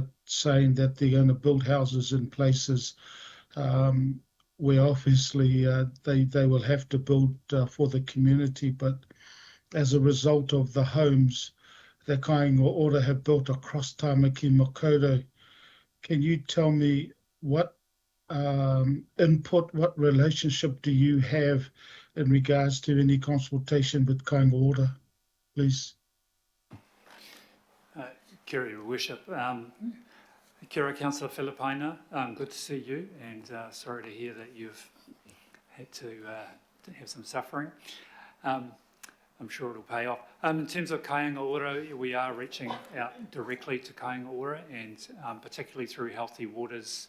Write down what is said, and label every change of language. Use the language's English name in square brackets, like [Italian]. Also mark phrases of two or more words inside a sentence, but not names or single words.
[English] saying that they're going to build houses in places where obviously they will have to build for the community, but as a result of the homes that Kāinga Ora have built across Tāmaki Makaurau, can you tell me what input, what relationship do you have in regards to any consultation with Kāinga Ora, please? [Māori] Kia ora, [English] Your Worship. [Māori] Kia ora, [English] Councillor Filipaina. Good to see you, and sorry to hear that you've had to have some suffering. I'm sure it'll pay off. In terms of Kāinga Ora, we are reaching out directly to Kāinga Ora, and particularly through Healthy Waters.